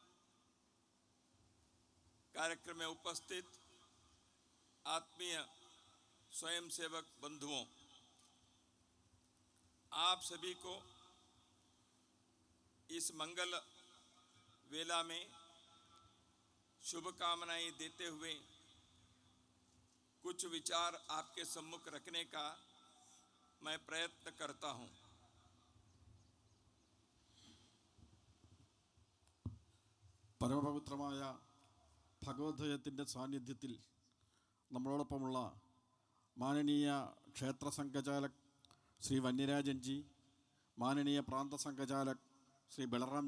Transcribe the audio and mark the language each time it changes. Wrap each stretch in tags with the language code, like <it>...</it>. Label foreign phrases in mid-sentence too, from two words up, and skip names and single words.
<hi>कार्यक्रम में उपस्थित आत्मीय स्वयंसेवक बंधुओं, आप सभी को इस मंगल वेला में शुभकामनाएं देते हुए कुछ विचार आपके सम्मुख रखने का मैं प्रयत्न करता हूं।</hi> <ml>പരമപവിത്രമായ ഭഗവദ്വയത്തിൻ്റെ സാന്നിധ്യത്തിൽ നമ്മളോടൊപ്പമുള്ള മാനനീയ ക്ഷേത്ര സംഘചാലക് ശ്രീ വന്യരാജൻ ജി, മാനനീയ പ്രാന്ത സംഘചാലക് ശ്രീ ബലറാം</ml>